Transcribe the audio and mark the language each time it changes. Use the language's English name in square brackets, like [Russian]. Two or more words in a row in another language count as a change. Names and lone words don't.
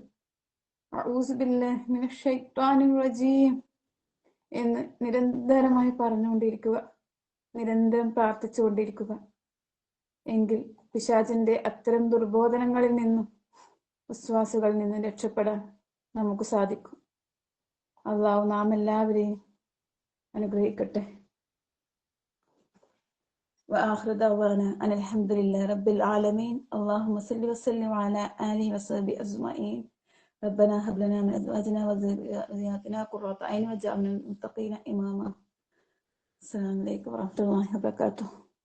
[Arabic] أعوذ بالله من الشيطان الرجيم [Malayalam] എന്ന് നിരന്തരമായി പറഞ്ഞുകൊണ്ടിരിക്കുക, നിരന്തരം പ്രാർത്ഥിച്ചുകൊണ്ടിരിക്കുക. എങ്കിൽ പിശാചിന്റെ അത്തരം ദുർബോധനങ്ങളിൽ നിന്നും വിശ്വാസികളിൽ നിന്നും രക്ഷപ്പെടാൻ നമുക്ക് സാധിക്കും. അള്ളാഹു നാം എല്ലാവരെയും അനുഗ്രഹിക്കട്ടെ. [Arabic] وآخر دعوانا أن الحمد لله رب العالمين. اللهم صل وسلم على آله وصحبه أجمعين. ربنا هب لنا من أزواجنا وذرياتنا قرة أعين واجعلنا للمتقين إماما. السلام عليكم ورحمة الله وبركاته.